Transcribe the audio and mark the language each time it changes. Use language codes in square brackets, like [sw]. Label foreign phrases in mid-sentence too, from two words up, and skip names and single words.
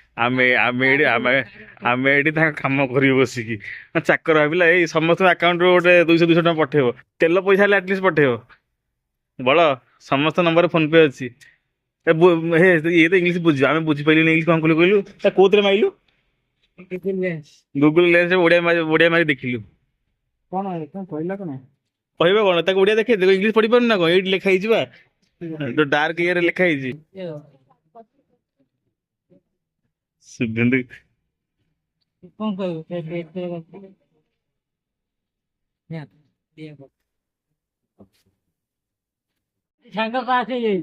[or] ଆମେ ଏଠି ତାଙ୍କ କାମ କରିବୁ ବସିକି ଚାକର ଭାବିଲା ଏଇ ସମସ୍ତଙ୍କ ଆକାଉଣ୍ଟରୁ ଗୋଟେ 200 ଟଙ୍କା ପଠେଇବ ତେଲ ପଇସା ହେଲେ ଆଟଲିଷ୍ଟ ପଠେଇବ ବଳ ସମସ୍ତ ନମ୍ବରରେ ଫୋନ ପେ ଅଛି ଇଏ ତ ଇଂଲିଶ ବୁଝିବ ଆମେ ବୁଝିପାରିଲୁନି ଇଂଲିଶ କଣ କହିଲୁ ତା କୋଉଥିରେ ମାଇଲୁ ଗୁଗୁଲ ଲେନ୍ସ ଓଡିଆ ମାରି ଦେଖିଲୁ [hi] कौन है कौन कहला कौन [or] କହିବ କଣ ତାକୁ ଓଡିଆ ଦେଖେଇ ଦେଖ ଇଂଲିଶ ପଢିପାରୁନି ନା କଣ ଏଇଠି ଲେଖା ହେଇଛି ବା ଡାର୍କ ଇଏରେ ଲେଖା ହେଇଛି ଶୁଭେନ୍ଦୁ କଣ କହିବୁ ସାଙ୍ଗ କାହା